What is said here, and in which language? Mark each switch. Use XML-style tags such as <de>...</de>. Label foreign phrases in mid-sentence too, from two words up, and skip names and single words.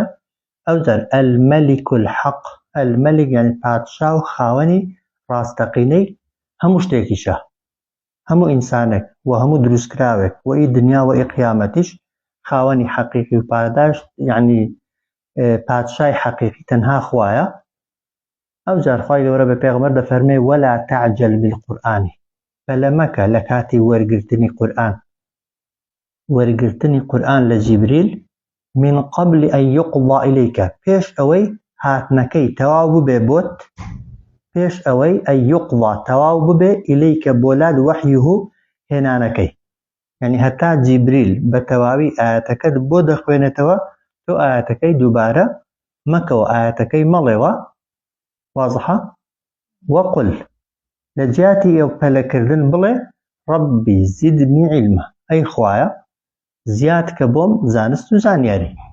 <ckb>ئەوجار</ckb> <ar>المەلیک الحەق،</ar> <ckb>المەلیک پادشا و خاوەنی ڕاستەقینەی هەموو شتێکیشە، هەموو ئینسانێک و هەموو دروستکراوێک و ئی دنیا و ئی قیامەتیش خاوەنی حەقیقی و پاداش پادشای حەقیقی تەنها خوایە. ئەوجار خوای گەورە بە پێغەمبەر دەفەرمێ</ckb> <ar>وەلا تعجل بالقورئان،</ar> <ckb>بەلە مەکە لە کاتی وەرگرتنی قورئان لە جیبریل</ckb> <ar>من قبل أن يقضى إليك،</ar> <ckb>پێش ئەوەی هاتنەکەی تەواو ببێ بۆت، پێش ئەوەی</ckb> <ar>أن يقضى</ar> <ckb>تەواو ببێ إليك بۆلات وحيه هێنانەکەی، هەتا جیبریل بە تەواوی ئاەتەکەت بۆ دەخوێنێتەوە تۆ ئاەتەکەی دووبارە مەکەوە، ئاەتەکەی مەڵێوە. واضحە؟ وەقل لە جیاتی ئەو پەلەکردن بڵێ</ckb> <ar>ڕەبی زیدنی عیلمە،</ar> <ckb>ئەی خوایە زیاد کە بۆم زانست و زانیاری.</ckb>